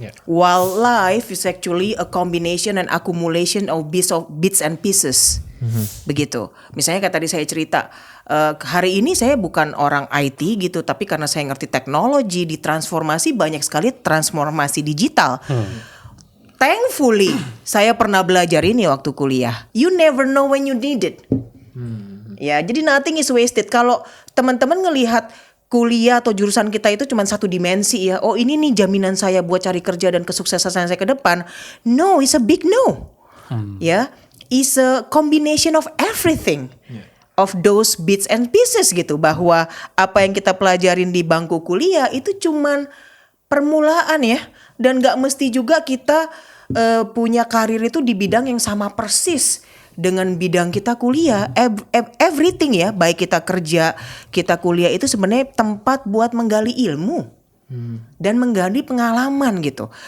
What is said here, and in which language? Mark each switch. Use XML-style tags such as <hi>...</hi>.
<en>While life is actually a combination and accumulation of bits and pieces.</en> <id>Begitu. Misalnya kayak tadi saya cerita, hari ini saya bukan orang IT gitu, tapi karena saya ngerti teknologi, ditransformasi banyak sekali transformasi digital. Thankfully, saya pernah belajar ini waktu kuliah.</id> <en>You never know when you need it. Ya, jadi nothing is wasted.</en> <id>Kalau teman-teman ngelihat kuliah atau jurusan kita itu cuma satu dimensi ya. Oh, ini nih jaminan saya buat cari kerja dan kesuksesan saya ke depan.</id> <en>No, it's a big no. Ya, it's a combination of everything. Of those bits and pieces</en> <id>gitu, bahwa apa yang kita pelajarin di bangku kuliah itu cuman permulaan ya, dan gak mesti juga kita punya karir itu di bidang yang sama persis dengan bidang kita kuliah. Everything ya, baik kita kerja, kita kuliah itu sebenarnya tempat buat menggali ilmu dan menggali pengalaman gitu.</id>